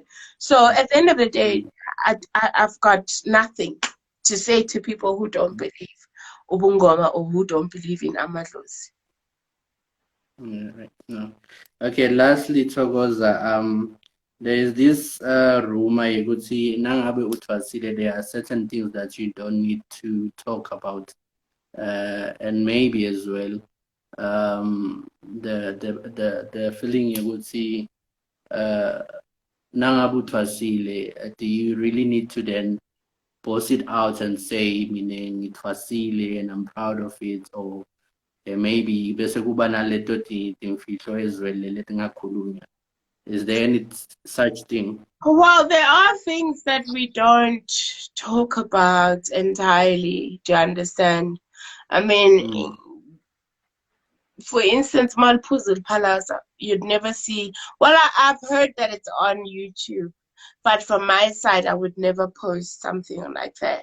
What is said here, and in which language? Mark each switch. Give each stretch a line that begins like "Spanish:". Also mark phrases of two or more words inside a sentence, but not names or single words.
English: So at the end of the day, I've got nothing to say to people who don't believe ubungoma or who don't believe in amadlozi. Right. No. Okay, lastly, Thokoza, there is this rumor you could see
Swati: nangabe uthwasile,
English: there are certain things that you don't need to talk about. And maybe as well the feeling you would see
Swati: nangabe uthwasile,
English: do you really need to then post it out and say meaning ithwasile and I'm proud of it, or maybe
Swati: bese kuba naleto timfihlo ezwele letingakhulunywa?
English: Is there any such thing? Well, there are things that we don't talk about entirely. Do you understand? I mean, for instance, Malpuzul Palazzo, you'd never see. Well, I've heard that it's on YouTube, but from my side, I would never post something like that.